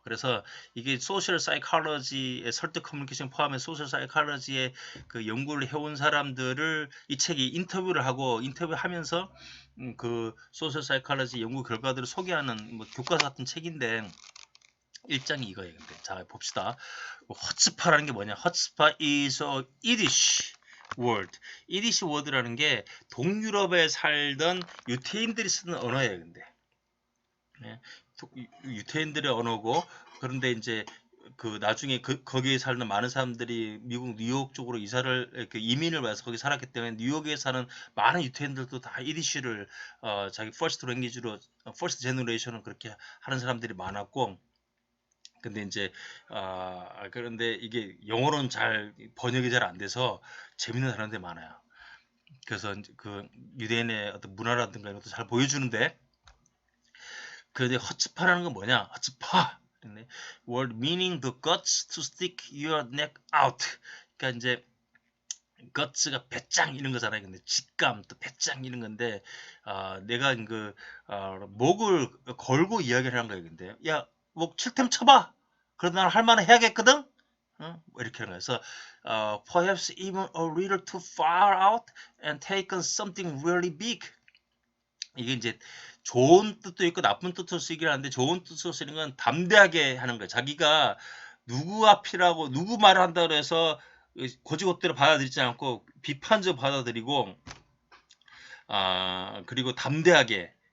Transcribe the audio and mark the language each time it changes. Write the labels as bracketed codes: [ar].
[ko] 그래서 이게 소셜 사이콜로지의 설득 커뮤니케이션 포함해 소셜 사이콜로지의 그 연구를 해온 사람들을 이 책이 인터뷰를 하고 인터뷰하면서 그 소셜 사이콜로지 연구 결과들을 소개하는 뭐 교과서 같은 책인데 1장이 이거예요. 근데 자 봅시다. 허츠파라는 게 뭐냐? [en] 허츠파 is a Yiddish word. [ko] Yiddish word라는 게 동유럽에 살던 유태인들이 쓰는 언어예요. 근데 네. 유태인들의 언어고 그런데 이제 그 나중에 거기에 사는 많은 사람들이 미국 뉴욕 쪽으로 이민을 와서 거기 살았기 때문에 뉴욕에 사는 많은 유태인들도 다 이디쉬를 자기 퍼스트 랭귀지로 퍼스트 제너레이션은 그렇게 하는 사람들이 많았고 근데 이제 그런데 이게 영어로는 잘 번역이 잘 안 돼서 재밌는 단어들이 많아요. 그래서 그 유대인의 어떤 문화라든가 이런 것도 잘 보여주는데 근데 허츠파라는 건 뭐냐? 허츠파. [en] word meaning the guts to stick your neck out. [ko] 그러니까 이제 guts가 배짱 이런 거잖아요. 근데 직감 또 배짱 이런 건데 내가 목을 걸고 이야기를 하는 거예요. 근데 야, 목 7템 쳐봐. 그래도 나는 할 만은 해야겠거든. 뭐 이렇게 하는 거예요. [en] 그래서 perhaps even a little too far out and taken something really big. [ko] 이게 이제 좋은 뜻도 있고 나쁜 뜻으로 쓰기를 하는데 좋은 뜻으로 쓰는 건 담대하게 하는 거예요. 자기가 누구 앞이라고 누구 말을 한다고 해서 고지고대로 받아들이지 않고 비판적으로 받아들이고 그리고 담대하게